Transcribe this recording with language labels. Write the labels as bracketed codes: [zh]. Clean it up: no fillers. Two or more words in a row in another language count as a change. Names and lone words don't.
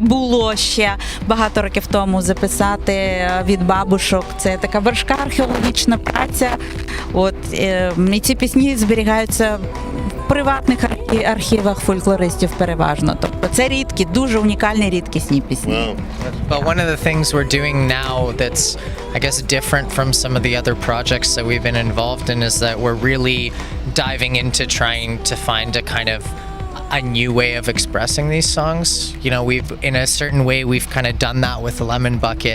[uk] Було ще багато років тому записати від бабушок. Це така важка археологічна праця. От, і ці пісні зберігаються в приватних архівах фольклористів переважно. Тобто це рідкі, дуже унікальні, рідкісні пісні. [en] Wow. But one of the things we're doing now that's, I guess, different from some of the other projects that we've been involved in is that we're really diving into trying to find a kind of a new way of expressing these songs. You know, in a certain way, we've kind of done that with Lemon Bucket.